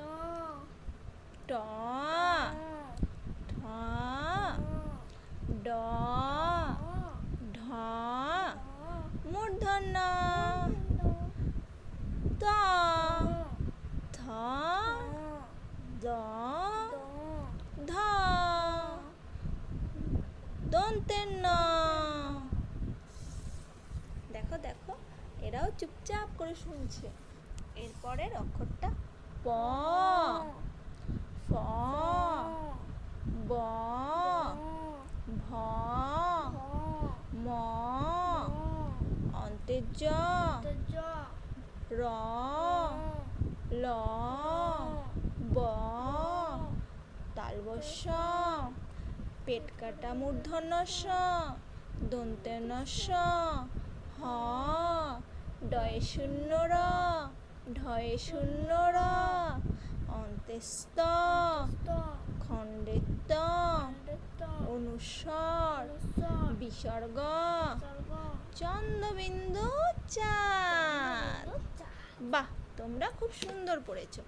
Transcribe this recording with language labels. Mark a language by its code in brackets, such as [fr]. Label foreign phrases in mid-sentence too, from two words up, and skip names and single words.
[bn] ট ঠ ড ঢ মূর্ধন্য ত থ দ ধ দন্তের ন। দেখো দেখো, এরাও চুপচাপ করে শুনছে। এরপরের অক্ষরটা প, ফ, ব, ভ, ম, অন্তের জ, র, ল, ব, তালবস্য, পেট কাটা মূর্ধন্য ষ, দন্তের ন স, হ, ডয়ে শূন্য র, ঢয়ে শূন্য র, অন্তে স্ত, খণ্ডে ত, অনুস্বর, বিসর্গ, চন্দ্রবিন্দু চাঁদ। বাহ, তোমরা খুব সুন্দর পড়েছো।